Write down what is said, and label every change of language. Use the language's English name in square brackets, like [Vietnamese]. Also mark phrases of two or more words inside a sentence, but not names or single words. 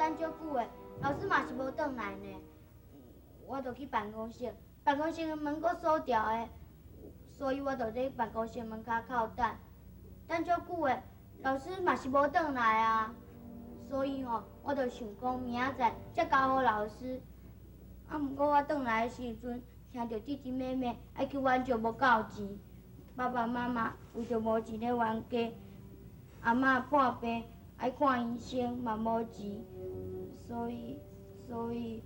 [Min Nan Chinese] 久的，老师嘛是无转来呢。我就去办公室，办公室的门阁锁掉的，所以我就在办公室门口口等。等足久的，老师嘛是无转来啊。所以吼，我就想讲明仔载才交互老师。啊，毋过我转来的时阵，听到弟弟妹妹爱去援助无够钱，爸爸妈妈为着无钱咧援家，阿嬷破病爱看医生嘛无钱，所以，